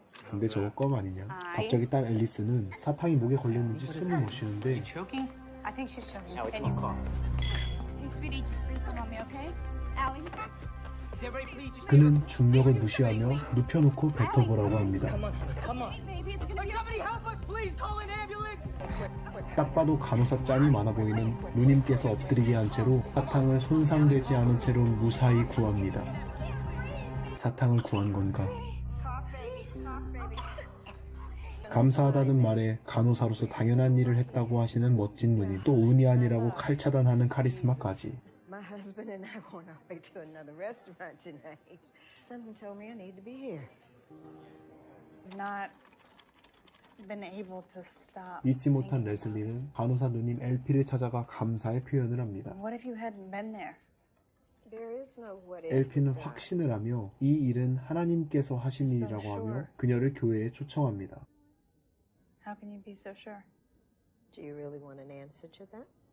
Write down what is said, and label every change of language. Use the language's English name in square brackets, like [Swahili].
[Korean] 근데 저거 껌 아니냐? 갑자기 딸 앨리슨은 사탕이 목에 걸렸는지 숨을 못 쉬는데 [English] I think she's choking. Can you call? Hey, sweetie, just breathe for mommy, okay? Allie. [Korean] 그는 중력을 무시하며 눕혀놓고 뱉어보라고 합니다. 딱 봐도 간호사 짬이 많아 보이는 누님께서 엎드리게 한 채로 사탕을 손상되지 않은 채로 무사히 구합니다. 사탕을 구한 건가? 감사하다는 말에 간호사로서 당연한 일을 했다고 하시는 멋진 누님, 또 운이 아니라고 칼 차단하는 카리스마까지. [English] My husband and I were on our way to another restaurant tonight. Something told me I need to be here. Not been able to stop. [Korean] 잊지 못한 레슬리는 간호사 누님 LP를 찾아가 감사의 표현을 합니다. [English] What if you hadn't been there? There is no what if. [Korean] LP는 확신을 하며 이 일은 하나님께서 하신 일이라고 하며 그녀를 교회에 초청합니다. [English] How can you be so sure? Do you really want an answer to that?